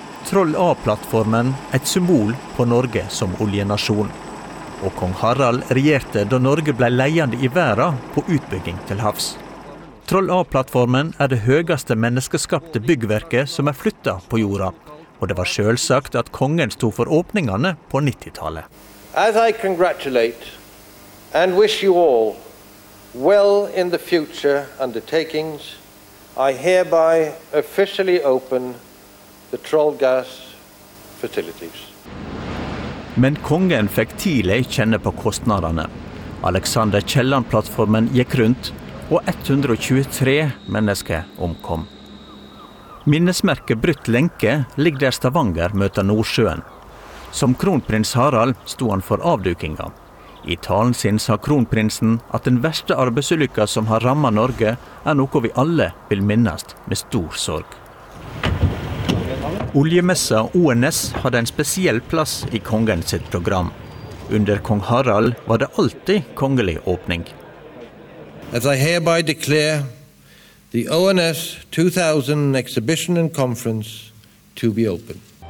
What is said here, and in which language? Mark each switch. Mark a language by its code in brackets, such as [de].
[no] Troll A-plattformen, et symbol på Norge som oljenasjon. Og kong Harald regjerte da Norge ble leiende i verden på utbygging til havs. Troll A-plattformen er det høyeste menneskeskapte byggverket som er flyttet på jorda. Og det var selvsagt at kongen stod for åpningene på 90-tallet. [en] As I congratulate and wish you all well in the future undertakings, I hereby officially open the Troll Gas facilities. [no] Men kongen fikk tidlig kjenne på kostnaderne. Alexander Kielland-plattformen gikk rundt, og 123 mennesker omkom. Minnesmerket Brutt Lenke ligger der Stavanger møter Nordsjøen. Som kronprins Harald sto han for avdukinga. I talen sin sa kronprinsen at den verste arbeidsulykka som har rammet Norge er noe vi alle vil minnes med stor sorg. Oljemessa ONS hadde en spesiell plass i kongen sitt program. Under kong Harald var det alltid kongelig åpning. [en] As I hereby declare the ONS 2000 exhibition and conference to be open.